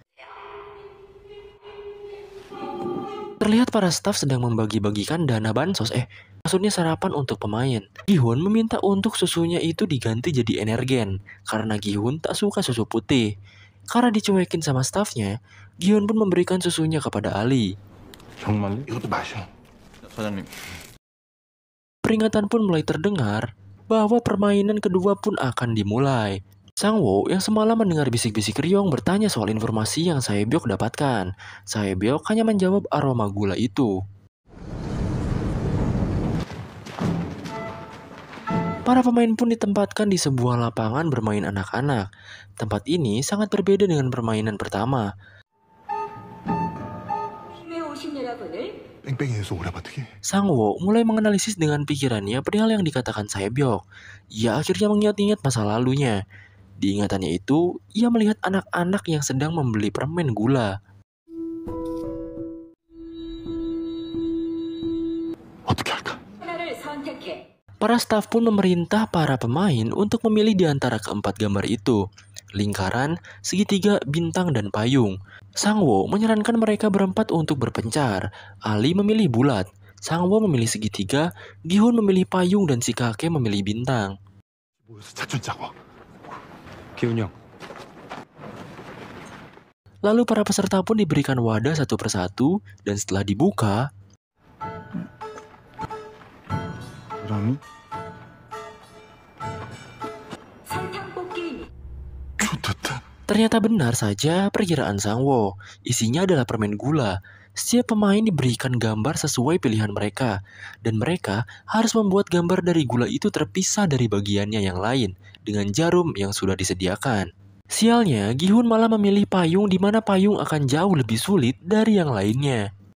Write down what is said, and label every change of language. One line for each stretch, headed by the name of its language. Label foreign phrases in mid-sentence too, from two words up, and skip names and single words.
Indonesian: Terlihat para staf sedang membagi-bagikan dana bansos, maksudnya sarapan untuk pemain. Gi-hun meminta untuk susunya itu diganti jadi energen, karena Gi-hun tak suka susu putih. Karena dicuekin sama stafnya, Gi-hun pun memberikan susunya kepada Ali.
Korean: 정말요? 이것도 마셔. 사장님.
Indonesian: Peringatan pun mulai terdengar bahwa permainan kedua pun akan dimulai. Sang-woo yang semalam mendengar bisik-bisik Ryong bertanya soal informasi yang Sae-byok dapatkan. Sae-byok hanya menjawab aroma gula itu. Para pemain pun ditempatkan di sebuah lapangan bermain anak-anak. Tempat ini sangat berbeda dengan permainan pertama.
Korean: 뺑뺑이에서 오라바트게.
Indonesian: Sang-woo mulai menganalisis dengan pikirannya perihal yang dikatakan Sae-byok. Ia akhirnya mengingat-ingat masa lalunya. Di ingatannya itu, ia melihat anak-anak yang sedang membeli permen gula.
Korean: 어떻게 할까?
Indonesian: Para staf pun memerintah para pemain untuk memilih di antara keempat gambar itu. Lingkaran, segitiga, bintang, dan payung. Sang-woo menyarankan mereka berempat untuk berpencar. Ali memilih bulat, Sang-woo memilih segitiga, Gi-hun memilih payung, dan si kakek memilih bintang.
Korean: 모여서 작전 짜고. 기훈이 형.
Indonesian: Lalu para peserta pun diberikan wadah satu persatu, dan setelah dibuka,
Korean: 그럼이? 좋됐다.
Indonesian: Ternyata benar saja perkiraan Sang Wo. Isinya adalah permen gula. Setiap pemain diberikan gambar sesuai pilihan mereka, dan mereka harus membuat gambar dari gula itu terpisah dari bagiannya yang lain dengan jarum yang sudah disediakan. Sialnya, Gi-hun malah memilih payung di mana payung akan jauh lebih sulit dari yang lainnya.